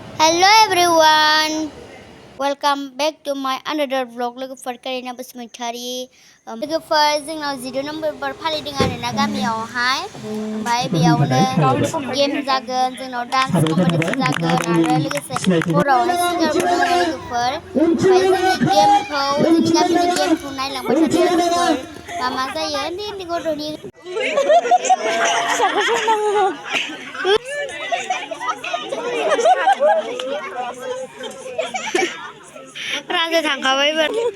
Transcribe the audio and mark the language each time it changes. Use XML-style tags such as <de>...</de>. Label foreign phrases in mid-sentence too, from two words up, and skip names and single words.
<en>Hello everyone, welcome back to my another vlog.</en> <brx>लोगोफोर कारिना बसुमतारी लोगोफोर जोंनाव 0 नम्बर फालिदों आरोना गामियावहाय ओमफ्राय बेयावनो गेम जागोन जोंनाव</brx> <en>dance competition</en> <brx>जागोन आरो लोगोसे हरावहाय सिंगारबो दङ लोगोफोर ओमफ्राय जोंनि गेमखौ जोंनि गामिनि गेमखौ नायलांबाय थादो लोगोफोर मा जायो उन्दै उन्दै गथ'नि राजा थांखाबायबो</brx>